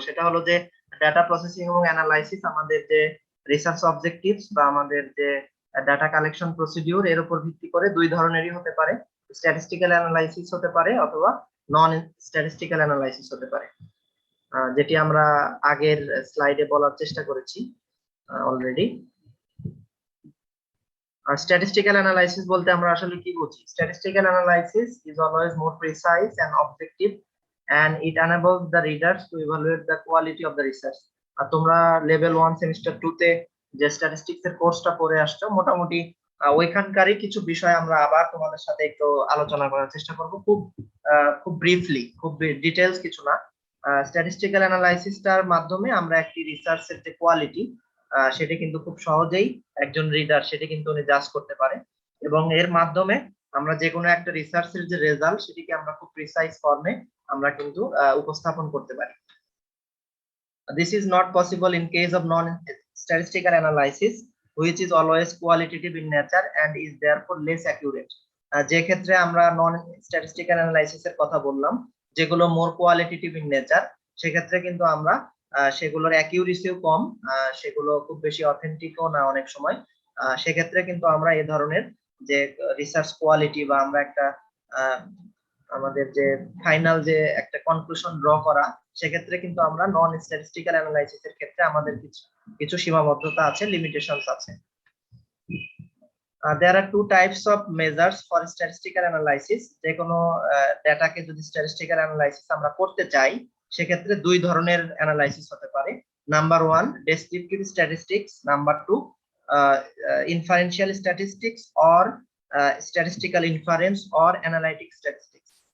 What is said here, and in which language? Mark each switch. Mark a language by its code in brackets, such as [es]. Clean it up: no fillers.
[bn] সেটা হলো যে ডাটা প্রসেসিং এবং অ্যানালাইসিস আমাদের যে রিসার্চ অবজেক্টিভস বা আমাদের যে ডাটা কালেকশন প্রসিডিউর, এর উপর ভিত্তি করে দুই ধরনেরই হতে পারে। স্ট্যাটিস্টিক্যাল অ্যানালাইসিস হতে পারে অথবা নন স্ট্যাটিস্টিক্যাল অ্যানালাইসিস হতে পারে, যেটি আমরা আগের স্লাইডে বলার চেষ্টা করেছি অলরেডি। আর স্ট্যাটিস্টিক্যাল অ্যানালাইসিস বলতে আমরা আসলে কি বুঝি? [en] Statistical analysis is always more precise and objective and it enables the readers to evaluate the quality of the research. [bn] আর তোমরা লেভেল 1 সেমিস্টার 2 তে যে স্ট্যাটিস্টিক্স এর কোর্সটা পড়ে আসছো, মোটামুটি ওইখানকারই কিছু বিষয় আমরা আবার তোমাদের সাথে একটু আলোচনা করার চেষ্টা করব, খুব ব্রিফলি, খুব ডিটেইলস কিছু না। স্ট্যাটিস্টিক্যাল অ্যানালাইসিসটার মাধ্যমে আমরা একটি রিসার্চের যে কোয়ালিটি, সেটা কিন্তু খুব সহজেই একজন রিডার সেটা কিন্তু উনি জাজ করতে পারে, এবং এর মাধ্যমে আমরা যে কোনো একটা রিসার্চের যে রেজাল্ট সেটিকে আমরা খুব প্রিসাইজ ফর্মে আমরা কিন্তু উপস্থাপন করতে পারি। [en] This is not possible in case of non-statistical analysis, which is always qualitative in nature and is therefore less accurate. [bn] যে ক্ষেত্রে আমরা নন স্ট্যাটিস্টিক্যাল অ্যানালাইসিস এর কথা বললাম, যেগুলো মোর কোয়ালিটেটিভ ইন নেচার, সেক্ষেত্রে কিন্তু আমরা সেগুলোর অ্যাকিউরেসিও কম, সেগুলো খুব বেশি অথেন্টিকও না অনেক সময়। সেক্ষেত্রে কিন্তু আমরা এই ধরনের যে রিসার্চ কোয়ালিটি বা আমরা একটা আমাদের যে ফাইনাল যে একটা কনক্লুশন ড্র করা, সেক্ষেত্রে কিন্তু আমরা নন স্ট্যাটিস্টিক্যাল অ্যানালাইসিস এর ক্ষেত্রে আমাদের কিছু সীমাবদ্ধতা আছে, লিমিটেশনস আছে। [en] There are two types of measures for statistical analysis. [bn] যে কোনো ডেটাকে যদি স্ট্যাটিস্টিক্যাল অ্যানালাইসিস আমরা করতে চাই, সেক্ষেত্রে দুই ধরনের অ্যানালাইসিস হতে পারে। Number 1 descriptive statistics, number 2 inferential statistics or statistical inference or analytic statistics.